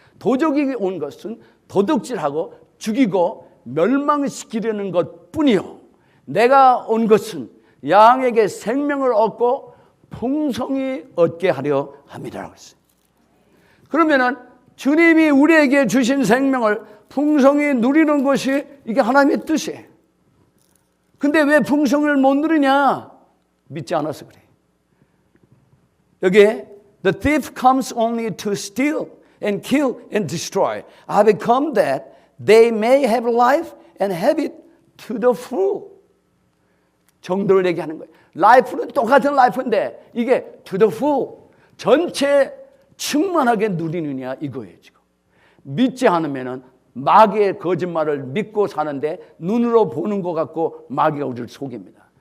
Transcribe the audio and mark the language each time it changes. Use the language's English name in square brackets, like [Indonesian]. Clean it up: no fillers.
[Korean] 도적이 온 것은 도둑질하고 죽이고 멸망시키려는 것뿐이요 내가 온 것은 양에게 생명을 얻고 풍성히 얻게 하려 함이라고 했어요. 그러면은 주님이 우리에게 주신 생명을 풍성히 누리는 것이 이게 하나님의 뜻이에요. 근데 왜 풍성을 못 누리냐? 믿지 않아서 그래요. [English] 여기에 The thief comes only to steal and kill and destroy. I have come that they may have life and have it to the full. [Korean] 정도를 얘기하는 거예요. 라이프는 똑같은 라이프인데 이게 to the full. 전체 충만하게 누리느냐 이거예요 지금. 믿지 않으면은 마귀의 거짓말을 믿고 사는데 눈으로 보는 것 같고 마귀가 우리를 속입니다.